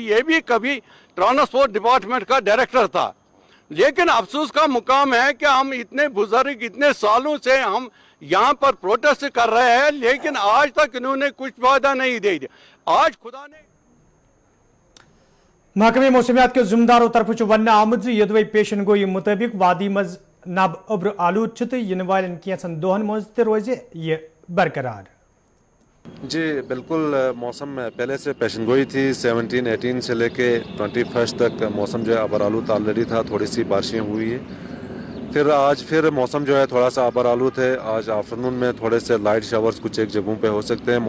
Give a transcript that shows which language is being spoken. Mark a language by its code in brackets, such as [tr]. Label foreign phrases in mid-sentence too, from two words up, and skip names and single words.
[hi] ये भी कभी [en] transport department [hi] का डायरेक्टर था। लेकिन अफसोस का मुकाम है कि हम इतने बुजुर्ग, इतने सालों से हम यहाँ पर प्रोटेस्ट कर रहे हैं, लेकिन आज तक इन्होंने कुछ वादा नहीं दे दिया। आज खुदा ने [ks] महकमे मौसमियात के जिम्मेदारों तरफ वन आमद यदवे पेशन गोई मुताबिक वादी मज नब उब्र आलूद इन वालन कैसन दोहन मज रोजे ये बरकरार। [hi] जी बिल्कुल, मौसम पहले से पेशन गोई थी। 17-18 से लेके 21 तक मौसम जो है अबर आलूद ऑलरेडी था। थोड़ी सी बारिशें हुई है, फिर आज फिर मौसम जो है थोड़ा सा अबर आलूद है। आज आफ्टरनून में थोड़े से [en] light showers [hi] कुछ एक जगहों पे हो सकते हैं।